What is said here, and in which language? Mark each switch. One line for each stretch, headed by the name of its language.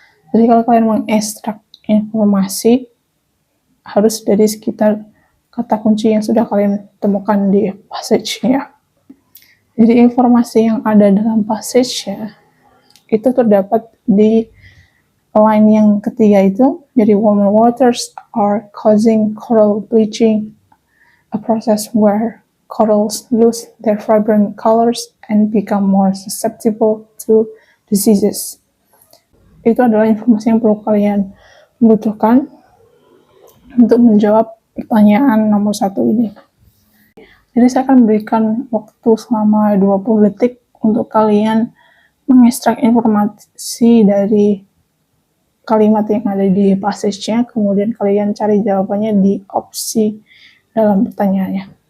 Indonesian: Jadi kalau kalian mengekstrak informasi, harus dari sekitar kata kunci yang sudah kalian temukan di passage-nya. Jadi informasi yang ada dalam passage-nya itu terdapat di line yang ketiga itu.
English: Jadi warmer waters are causing coral bleaching, a process where corals lose their vibrant colors and become more susceptible to diseases.
Indonesian: Itu adalah informasi yang perlu kalian butuhkan untuk menjawab pertanyaan nomor 1 ini. Jadi saya akan berikan waktu selama 20 detik untuk kalian mengekstrak informasi dari kalimat yang ada di passage-nya, kemudian kalian cari jawabannya di opsi dalam pertanyaannya.